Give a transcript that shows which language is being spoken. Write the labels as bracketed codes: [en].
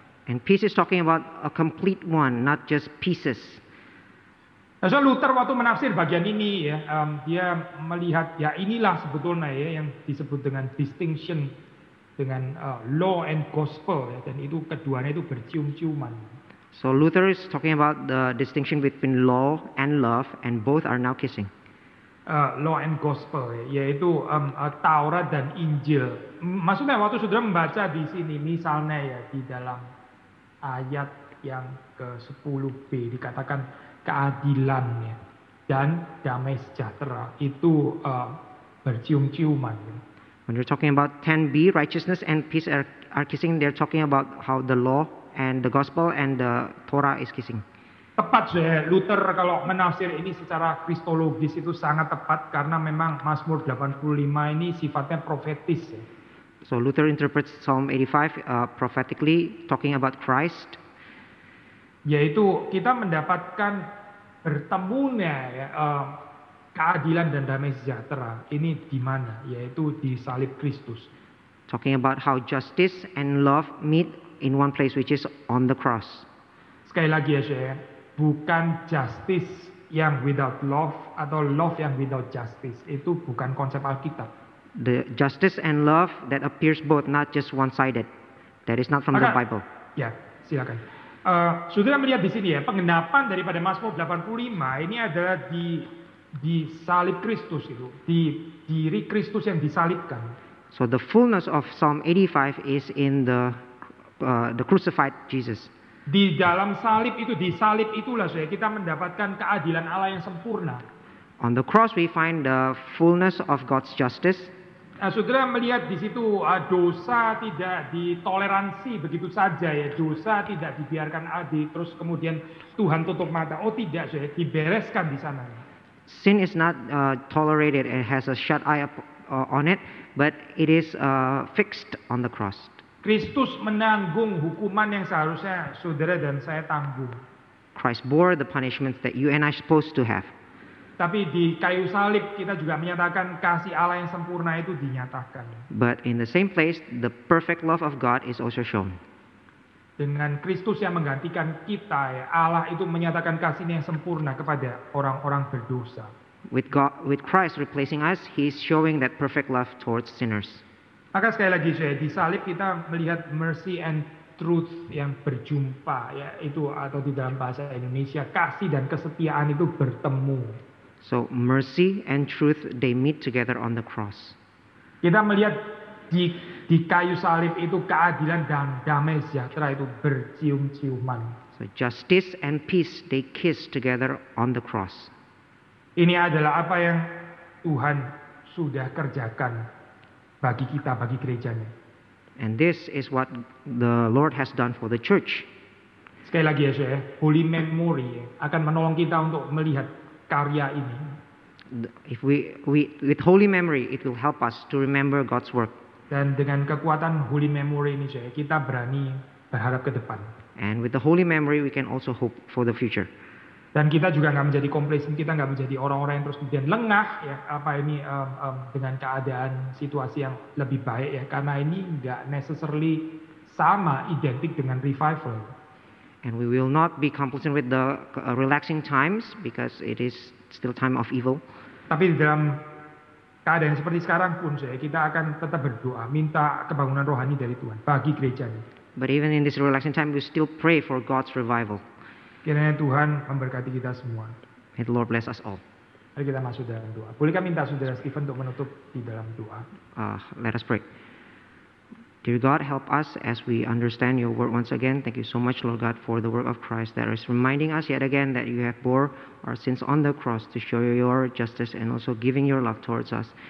[en] And peace is talking about a complete one, not just pieces. [id] Nah, so Luther waktu menafsir bagian ini ya, dia melihat ya inilah sebetulnya ya yang disebut dengan distinction dengan law and gospel ya, dan itu keduanya itu bercium-ciuman. [en] So Luther is talking about the distinction between law and love, and both are now kissing. [id] Law and gospel ya, yaitu Taurat dan Injil. Maksudnya waktu saudara membaca di sini misalnya ya di dalam ayat yang ke-10b dikatakan keadilan ya, dan damai sejahtera itu bercium-ciuman. [en] When you're talking about 10b, righteousness and peace are kissing, they're talking about how the law and the gospel and the Torah is kissing. [id] Tepat ya, Luther kalau menafsir ini secara kristologis itu sangat tepat karena memang Mazmur 85 ini sifatnya profetis ya. [en] So Luther interprets Psalm 85 prophetically talking about Christ. [id] Yaitu kita mendapatkan bertemunya ya, keadilan dan damai sejahtera ini di mana? Yaitu di salib Kristus. [en] Talking about how justice and love meet in one place, which is on the cross. [id] Sekali lagi ya saya, bukan justice yang without love atau love yang without justice. Itu bukan konsep Alkitab. [en] The justice and love that appears both, not just one-sided. That is not from the Bible. [id] Ya, silakan. Saudara melihat di sini ya, penggenapan daripada Mazmur 85 ini adalah di salib Kristus itu, di diri Kristus yang disalibkan. [en] So the fullness of Psalm 85 is in the crucified Jesus. [id] Di dalam salib itu, di salib itulah saya kita mendapatkan keadilan Allah yang sempurna. [en] On the cross we find the fullness of God's justice. [id] Saudara melihat di situ dosa tidak ditoleransi begitu saja ya, dosa tidak dibiarkan adil terus kemudian Tuhan tutup mata. Oh tidak, saya dibereskan di sana. [en] Sin is not tolerated, it has a shut eye on it, but it is fixed on the cross. [id] Kristus menanggung hukuman yang seharusnya saudara dan saya tanggung. [en] Christ bore the punishments that you and I are supposed to have. [id] Tapi di kayu salib kita juga menyatakan kasih Allah yang sempurna itu dinyatakan. [en] But in the same place, the perfect love of God is also shown. [id] Dengan Kristus yang menggantikan kita, ya, Allah itu menyatakan kasihnya yang sempurna kepada orang-orang berdosa. [en] With Christ replacing us, He is showing that perfect love towards sinners. [id] Maka sekali lagi saya di salib kita melihat mercy and truth yang berjumpa, ya itu atau di dalam bahasa Indonesia kasih dan kesetiaan itu bertemu. [en] So mercy and truth, they meet together on the cross. [id] Kita melihat di kayu salib itu keadilan dan damai sejahtera itu bercium-ciuman. [en] So justice and peace, they kiss together on the cross. [id] Ini adalah apa yang Tuhan sudah kerjakan bagi kita, bagi gerejanya. [en] And this is what the Lord has done for the church. [id] Sekali lagi ya saya, Holy Memory akan menolong kita untuk melihat karya ini. [en] If we with holy memory, it will help us to remember God's work. [id] Dan dengan kekuatan Holy Memory ini saya, kita berani berharap ke depan. [en] And with the holy memory, we can also hope for the future. [id] Dan kita juga nggak menjadi complacent, kita nggak menjadi orang-orang yang terus kemudian lengah ya apa ini dengan keadaan situasi yang lebih baik ya, karena ini nggak necessarily sama identik dengan revival. [en] And we will not be complacent with the relaxing times because it is still time of evil. [id] Tapi di dalam keadaan seperti sekarang pun kita akan tetap berdoa, minta kebangunan rohani dari Tuhan bagi gerejanya. [en] But even in this relaxing time, we still pray for God's revival. [id] Kiranya Tuhan memberkati kita semua. [en] May the Lord bless us all. [id] Mari kita masuk dalam doa. Bolehkah minta saudara Stephen untuk menutup di dalam doa? [en] Let us pray. Dear God, help us as we understand your word once again. Thank you so much, Lord God, for the work of Christ that is reminding us yet again that you have bore our sins on the cross to show your justice and also giving your love towards us.